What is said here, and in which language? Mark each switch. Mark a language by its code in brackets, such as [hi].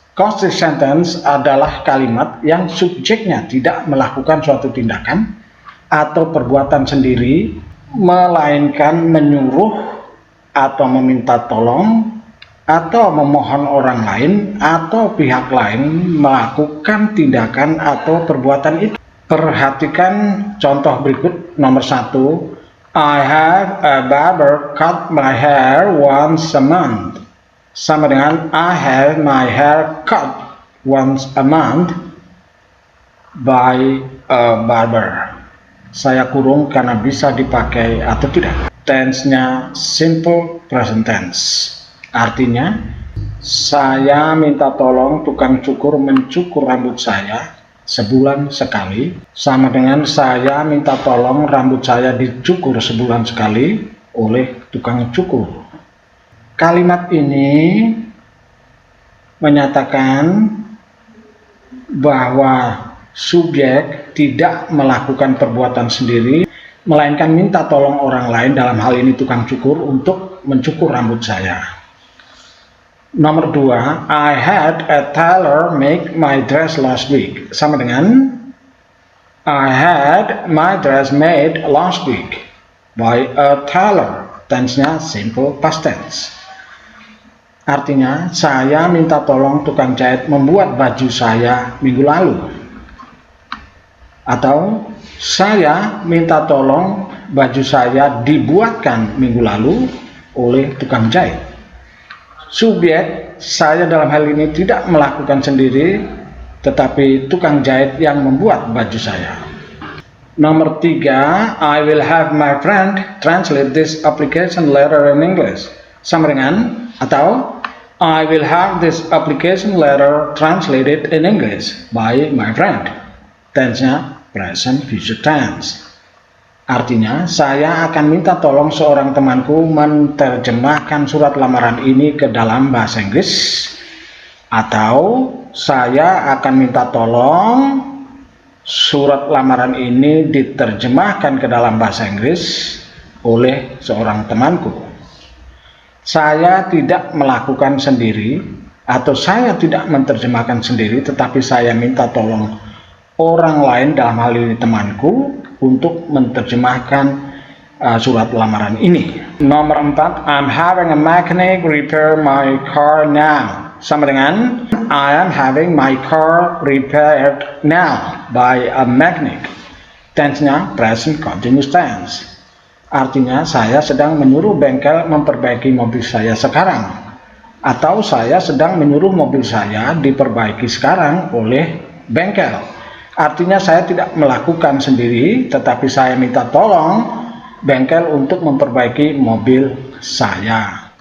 [id] Causative sentence adalah kalimat yang subjeknya tidak melakukan suatu tindakan atau perbuatan sendiri, melainkan menyuruh atau meminta tolong atau memohon orang lain atau pihak lain melakukan tindakan atau perbuatan itu. Perhatikan contoh berikut. [en] Nomor 1, I have a barber cut my hair once a month. [id] Sama dengan [en] I have my hair cut once a month by a barber. [id] Saya kurung karena bisa dipakai atau tidak. Tense-nya simple present tense. Artinya, saya minta tolong tukang cukur mencukur rambut saya sebulan sekali, sama dengan saya minta tolong rambut saya dicukur sebulan sekali oleh tukang cukur. Kalimat ini menyatakan bahwa subjek tidak melakukan perbuatan sendiri, melainkan minta tolong orang lain, dalam hal ini tukang cukur, untuk mencukur rambut saya. [en] Nomor 2, I had a tailor make my dress last week. [id] Sama dengan [en] I had my dress made last week by a tailor. [id] Tense-nya simple past tense. Artinya, saya minta tolong tukang jahit membuat baju saya minggu lalu. Atau, saya minta tolong baju saya dibuatkan minggu lalu oleh tukang jahit. Subjek, saya dalam hal ini tidak melakukan sendiri, tetapi tukang jahit yang membuat baju saya. [en] Nomor 3, I will have my friend translate this application letter in English. [id] Sama dengan, atau [en] I will have this application letter translated in English by my friend. Tense-nya present future tense. [id] Artinya, saya akan minta tolong seorang temanku menerjemahkan surat lamaran ini ke dalam bahasa Inggris, atau saya akan minta tolong surat lamaran ini diterjemahkan ke dalam bahasa Inggris oleh seorang temanku. Saya tidak melakukan sendiri, atau saya tidak menerjemahkan sendiri, tetapi saya minta tolong orang lain, dalam hal ini temanku, untuk menerjemahkan surat lamaran ini. [en] Nomor 4, I'm having a mechanic repair my car now. [id] Sama dengan [en] I am having my car repaired now by a mechanic. Tense-nya present continuous tense. [id] Artinya, saya sedang menyuruh bengkel memperbaiki mobil saya sekarang, atau saya sedang menyuruh mobil saya diperbaiki sekarang oleh bengkel. Artinya, saya tidak melakukan sendiri, tetapi saya minta tolong bengkel untuk memperbaiki mobil saya.